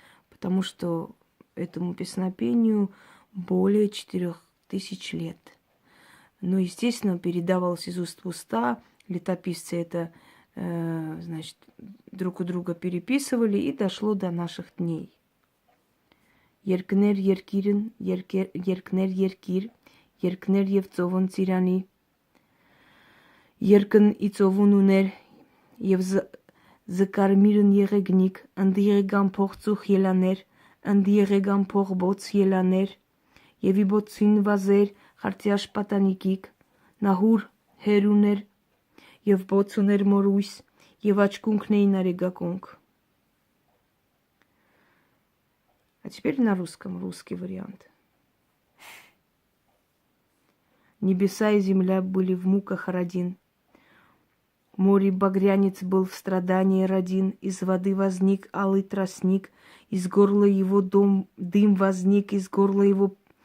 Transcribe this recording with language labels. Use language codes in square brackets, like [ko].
[ru] Потому что этому песнопению более 4000 лет. Но, естественно, передавалось из уст в уста. Летописцы это, значит, друг у друга переписывали, и дошло до наших дней. [hy] Երկներ երկիրն, երկներ երկիր, երկներ եւ ծովուն ծիրանի, երկն ի ծովուն ուներ եւ զկարմիրն եղեգնիկ, ընդ եղեգան փող ծուխ ելաներ, ընդ եղեգան փող բոց ելաներ, եւ ի բոցին վազեր խարտյաշ պատանիկիկ, նահուր հերուներ եւ բոցուներ մորույս եւ աչկունքն էին արեգակունք. [ru] А теперь на русском, русский вариант. Небеса и земля были в муках родин. Море багрянец был в страдании родин. Из воды возник алый тростник. Из горла его дым возник. Из горла его